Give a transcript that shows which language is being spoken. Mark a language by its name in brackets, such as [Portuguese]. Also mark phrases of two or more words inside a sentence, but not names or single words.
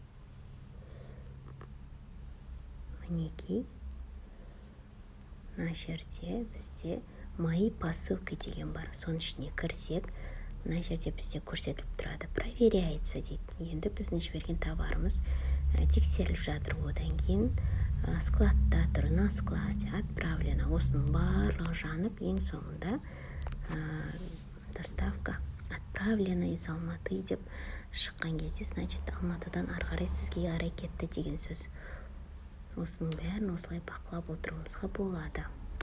[Kazakh] Мінекей, мына жерде бізде [Russian] мои посылки [Kazakh] деген бар. Соның ішіне кірсек, мына жерде бізде көрсетіліп тұрады. [Russian] Проверяется дейді. [Kazakh] Енді біздің жіберген товарымыз тексеріліп жатыр. Одан кейін складта тұр, [Russian] на складе отправлено. [Kazakh] Осының барлығы жанып, ең соңында [Russian] доставка отправлена из Алматы [Kazakh] деп шыққан кезде, значит, Алматыдан ары қарай сізге қарай кетті деген сөз. Осының бәрін осылай бақылап отыруымызға болады.